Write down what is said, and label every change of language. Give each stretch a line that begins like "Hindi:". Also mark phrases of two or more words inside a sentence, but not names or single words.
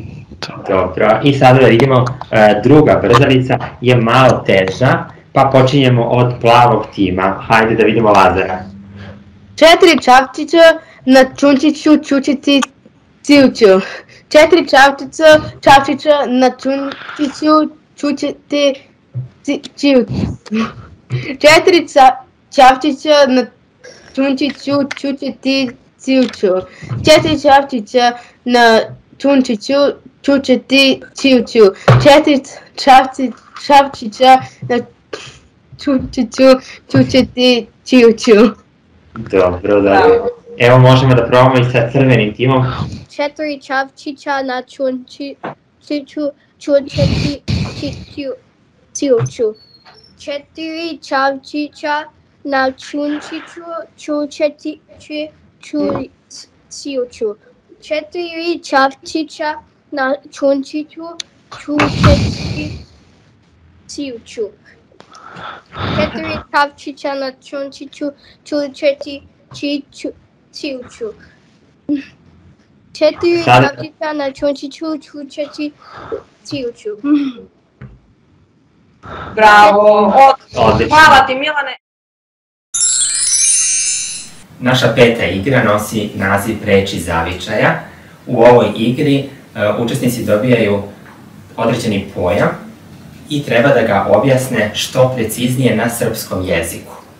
Serbian: Dobro, i sada da vidimo, druga brzalica je malo teža, pa počinjemo od plavog tima. Hajde da vidimo Lazara. 4 čavčića na čunčiću čučiti cilću. 4 čavčića na čunčiću čučiti cilću. 4 čavčića na čunčiću čučiti cilću. 4 čavčića na čunčiću čučiti cilću. 4 čavčića na čunčiću čučiti cilću. Dobro, da. Evo možemo da probamo i sa crvenim timom. 4 čavčića na čunčiću čučiti cilću. 4 čavčića na čunčiću čučiti cilću. 4 čavčića na čunčiću čučiti cilću. 4 čavčića na čunčiću čučiti cilću. 4 čavčića na čunčiću čučiti cilću. Bravo, Odlično. hvala ti Milane. Naša peta igra nosi naziv reči zavičaja. U ovoj igri učesnici dobijaju određeni pojam i treba da ga objasne što preciznije na srpskom jeziku.